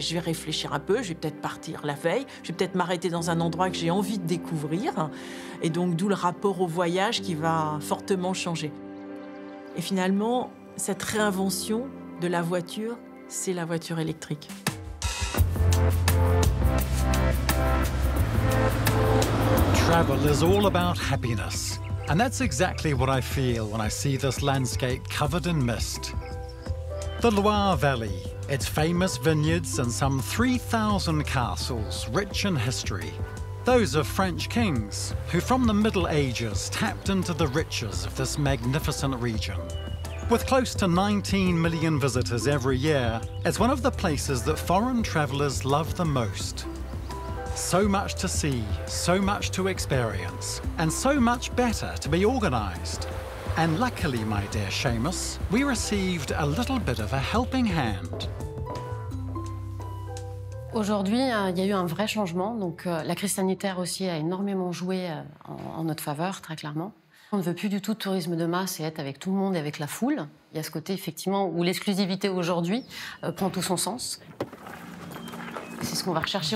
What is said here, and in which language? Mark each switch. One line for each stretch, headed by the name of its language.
French: Je vais réfléchir un peu, je vais peut-être partir la veille, je vais peut-être m'arrêter dans un endroit que j'ai envie de découvrir. Et donc, d'où le rapport au voyage qui va fortement changer. Et finalement, cette réinvention de la voiture, c'est la voiture électrique.
English: Travel is all about happiness. And that's exactly what I feel when I see this landscape covered in mist. The Loire Valley, its famous vineyards and some 3,000 castles rich in history. Those of French kings, who from the Middle Ages tapped into the riches of this magnificent region. With close to 19 million visitors every year, it's one of the places that foreign travellers love the most. So much to see, so much to experience, and so much better to be organised. And luckily, my dear Seamus, we received a little bit of a helping hand.
French: Aujourd'hui, il y a eu un vrai changement. Donc, la crise sanitaire aussi a énormément joué en notre faveur, très clairement. On ne veut plus du tout de tourisme de masse et être avec tout le monde et avec la foule. Il y a ce côté, effectivement, où l'exclusivité aujourd'hui prend tout son sens. C'est ce qu'on va rechercher.